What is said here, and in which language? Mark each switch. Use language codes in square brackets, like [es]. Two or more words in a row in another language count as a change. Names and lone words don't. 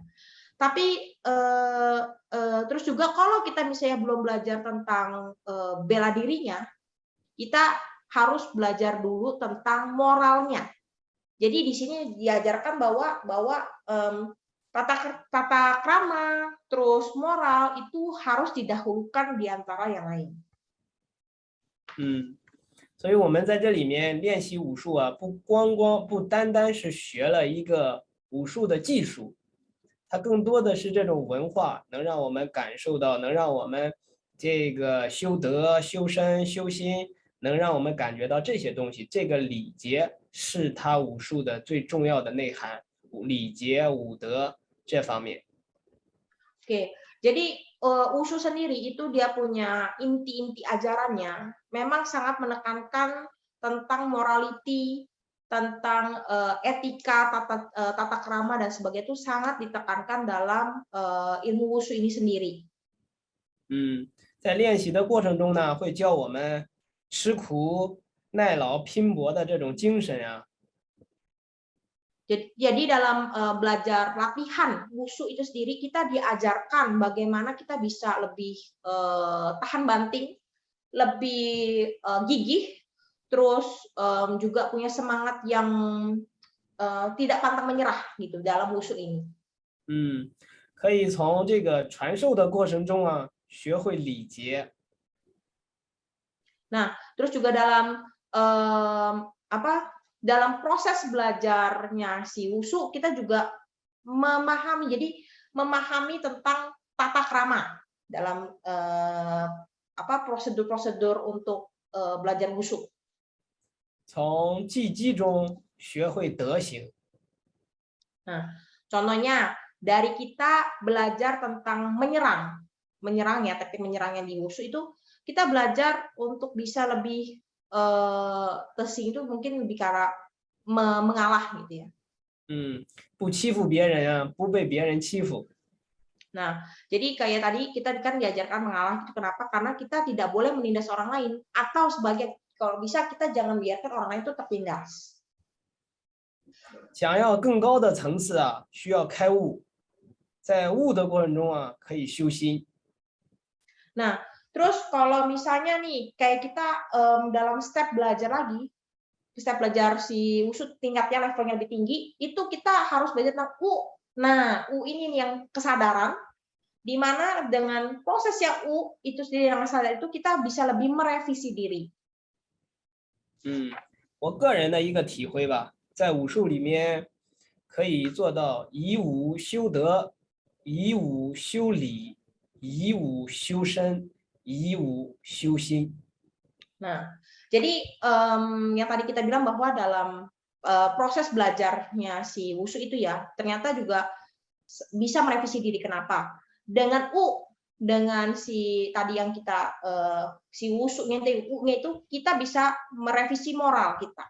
[id] Tapi terus juga kalau kita misalnya belum belajar tentang bela dirinya, kita harus belajar dulu tentang moralnya. Jadi di sini diajarkan bahwa tata krama, terus moral itu harus didahulukan di antara yang lain. [zh] 所以我们在这里面练习武术啊，不单单是学了一个武术的技术，它更多的是这种文化，能让我们感受到，能让我们这个修德、修身、修心，能让我们感觉到这些东西。这个礼节是它武术的最重要的内涵，礼节、武德这方面。 [id] Oke, jadi wushu sendiri itu dia punya inti-inti ajarannya memang sangat menekankan tentang morality, tentang etika, tata krama dan sebagainya itu sangat ditekankan dalam ilmu wushu ini sendiri. [zh] 在练习的过程中呢，会教我们吃苦耐劳、拼搏的这种精神啊。 [id] Jadi dalam belajar latihan wushu itu sendiri kita diajarkan bagaimana kita bisa lebih tahan banting, lebih gigih, terus juga punya semangat yang tidak pantang menyerah gitu dalam wushu ini. [zh] 可以从这个传授的过程中啊，学会礼节。 [id] Nah, terus juga dalam dalam proses belajarnya si wushu kita juga memahami tentang tata krama dalam prosedur-prosedur untuk belajar wushu. [zh] 从技击中学会德行。 [id] Nah, contohnya dari kita belajar tentang menyerang ya, teknik menyerang yang di wushu itu kita belajar untuk bisa lebih tesing itu mungkin lebih karena mengalah gitu ya. [zh] 不欺负别人啊，不被别人欺负。 [id] Nah, jadi kayak tadi kita kan diajarkan mengalah itu kenapa? Karena kita tidak boleh menindas orang lain atau sebagai kalau bisa kita jangan biarkan orang lain itu tertindas. [zh] 想要更高的层次啊，需要开悟，在悟的过程中啊，可以修心。 [id] Nah, terus kalau misalnya nih kayak kita dalam step belajar lagi, kita belajar si wushu tingkatnya levelnya lebih tinggi, itu kita harus belajar tentang U. Nah, U ini nih yang kesadaran, di mana dengan proses yang U itu sendiri yang sadar itu kita bisa lebih merevisi diri. [zh] 我个人的一个体会吧，在武术里面可以做到以武修德，以武修理，以武修身，以武修心。 [id] Nah, jadi yang tadi kita bilang bahwa dalam proses belajarnya si wushu itu ya, ternyata juga bisa merevisi diri. Kenapa? Dengan dengan si tadi yang kita si wushu-nya itu kita bisa merevisi moral kita.